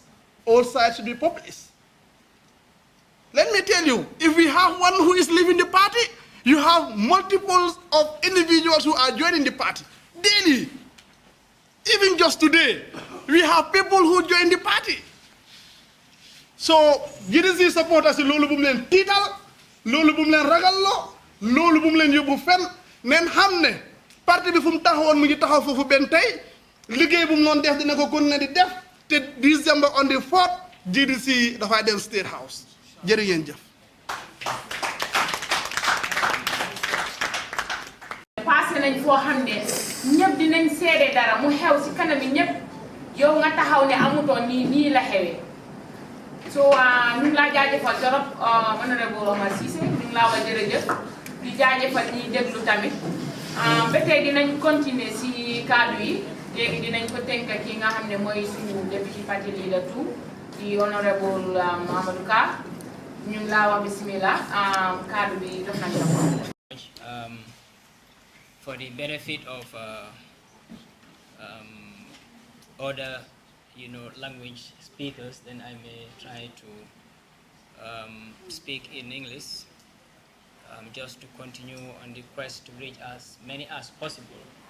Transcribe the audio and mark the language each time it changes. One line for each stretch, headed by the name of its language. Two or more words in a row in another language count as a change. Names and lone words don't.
English: All sides should be published. Let me tell you, if we have one who is leaving the party, you have multiples of individuals who are joining the party daily. Even just today, we have people who join the party. So, G.D.C supporters
Wolof: loolu bu mu leen tiital loolu bu mu leen ragalloo loolu bu mu leen yóbbu fenn neen xam ne parti bi fu mu taxawoon mu ngi taxaw foofu benn tey liggéey bu mu noonu def dina ko continuer di def te
English: December on the 4th G.D.C
Wolof: dafay dem State House jërë ngeen jëf. passé nañ foo xam ne ñëpp dinañ seede dara mu xew si kanam yi ñëpp yow nga taxaw ne amutoon nii la xewee so ñu ngi laa jaajëfal torop honorable Omar Cissé ñu ngi laa wax jërëjëf di jaajëfal ñiy déglu tamit ba tey dinañ continuer si kaddu yi léegi dinañ ko tënk ki nga xam ne mooy suñu
English: deputy party leader
Wolof: tout di honorable Amadou Ka ñu ngi laa wax bismillah kaddu bi jox nañ la ko.
English: For the benefit of other, language speakers, then I may try to speak in English, just to continue on the quest to reach as many as possible.